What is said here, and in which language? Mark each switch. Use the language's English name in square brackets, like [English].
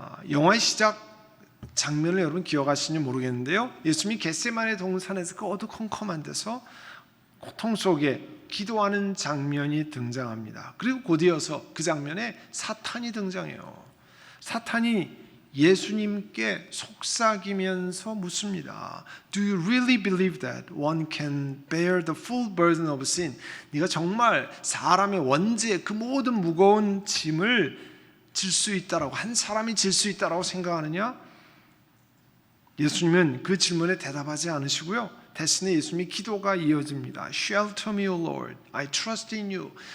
[Korean] 영화의 시작 장면을 여러분 기억하시는지 모르겠는데요, 예수님이 겟세마네 동산에서 그 어두컴컴한 데서 고통 속에 기도하는 장면이 등장합니다. 그리고 곧이어서 그 장면에 사탄이 등장해요. 사탄이 예수님께 속삭이면서 묻습니다. [English] Do you really believe that one can bear the full burden of sin? [Korean] 네가 정말 사람의 원죄의 그 모든 무거운 짐을 질 수 있다라고, 한 사람이 질 수 있다라고 생각하느냐? 예수님은 그 질문에 대답하지 않으시고요, 대신에 예수님의 기도가 이어집니다. [English] Shelter me, O Lord. I trust in you.